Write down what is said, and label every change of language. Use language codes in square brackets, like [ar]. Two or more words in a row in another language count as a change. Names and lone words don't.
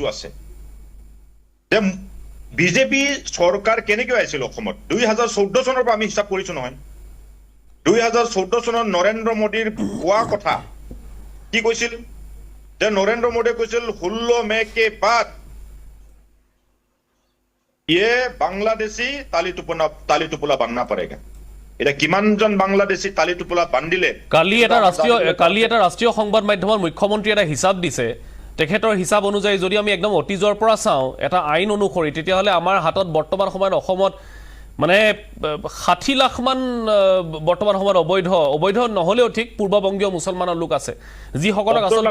[as] আছে যে বিজেপি চৰকাৰ কেনেকৈ আহিছিল অসমত 2014 চনৰ পৰা আমি হিচাপ কৰিছো নহয় 2014 চনত নৰেন্দ্ৰ মোদীৰ কোৱা কথা কি কৈছিল যে নৰেন্দ্ৰ মোদীয়ে কৈছিল [hi] 16 मई के बाद ये बांग्लादेशी ताली टुपला बांधना पड़ेगा [as] এটা কিমানজন বাংলাদেশী তালি টুপলা বান্ধিলে কালি এটা ৰাষ্ট্ৰীয় সংবাদ মাধ্যমৰ মুখ্যমন্ত্ৰী এটা হিচাপ দিছে তেখেতৰ হিচাপ অনুযায়ী যদি আমি একদম অতীজৰ পৰা চাওঁ এটা আইন অনুসৰি তেতিয়াহ'লে আমাৰ হাতত বৰ্তমান সময়ত অসমত মানে 60 লাখ মান বৰ্তমান সময়ত অবৈধ নহলেও ঠিক পূৰ্ববংগীয় মুছলমানৰ লোক আছে যিসকলক আচলতে